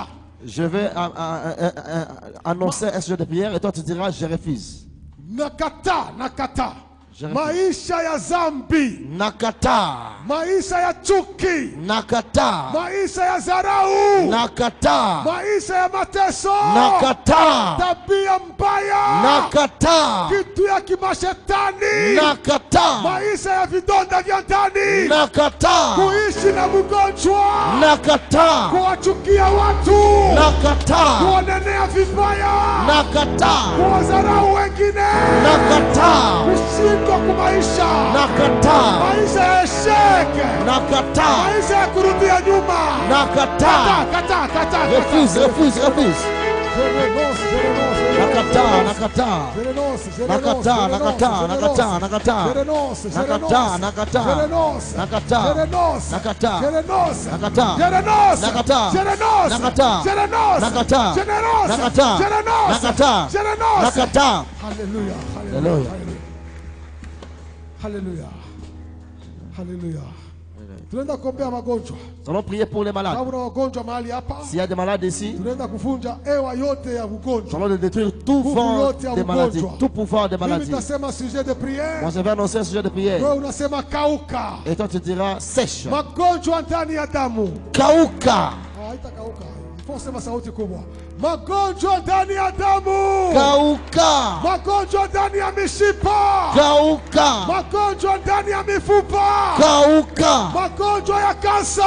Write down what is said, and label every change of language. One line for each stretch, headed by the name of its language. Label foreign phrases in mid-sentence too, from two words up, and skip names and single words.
French: Je vais annoncer un sujet de prière et toi tu diras je refuse.
Swahili: Nakataa, nakataa.
French: Je refuse.
Swahili: Maisha ya zambi, Nakataa. maisha ya chuki, Nakataa. maisha ya dharau, Nakataa. maisha ya mateso, Nakataa. tabia mbaya, Nakataa. kitu ya kimashetani, Nakataa. maisha ya vidonda vya ndani, Nakataa. kuishi na mgonjwa, Nakataa. kuwachukia watu, Nakataa. kuonenea vibaya, Nakataa. kuwadharau wengine, Nakataa. kushindwa kumaisha, Nakataa. maisha ya sheke, Nakataa. maisha ya kurudia nyuma. Nakataa. Kata.
English: Refuse, refuse, refuse.
French: Je renonce, je renonce, je renonce.
Swahili: Nakataa, nakataa.
French: Je renonce, je
Swahili: Nakataa,
French: renonce,
Swahili: nakataa,
French: je
Swahili: nakataa,
French: renonce.
Swahili: nakataa.
French: Je renonce, je
Swahili: Nakataa,
French: renonce.
Swahili: nakataa.
French: Je renonce.
Swahili: Nakataa.
French: Je renonce.
Swahili: Nakataa.
French: Je renonce.
Swahili: Nakataa.
French: Je renonce.
Swahili: Nakataa.
French: Je renonce.
Swahili: Nakataa.
French: Je renonce.
Swahili: Nakataa.
French: Je renonce.
Swahili: Nakataa.
French: Je renonce.
Swahili: Nakataa.
French: Je renonce.
Swahili: Nakataa.
French: Alléluia. Alléluia. Alléluia. Alléluia.
Swahili: Tunaenda kuombea magonjwa.
French: Nous allons prier pour les malades.
Swahili: Kama una wagonjwa mahali hapa,
French: S'il y a des malades ici,
Swahili: tunaenda kuvunja hewa yote ya
French: nous
Swahili: ugonjwa.
French: allons détruire tout vent des maladies, tout pouvoir des
Swahili: Mimi
French: maladies.
Swahili: nitasema
French: sujet de prière. Moi, je vais annoncer un sujet de prière.
Swahili: Wewe unasema kauka.
French: Et toi, tu diras sèche.
Swahili: Magonjwa ndani ya damu. Kauka. Haitakauka. Ifo sema sauti kubwa. Magonjwa ndani ya damu. Kauka. Magonjwa ndani ya mishipa. Kauka. Magonjwa ndani ya mifupa. Kauka. Magonjwa ya kansa.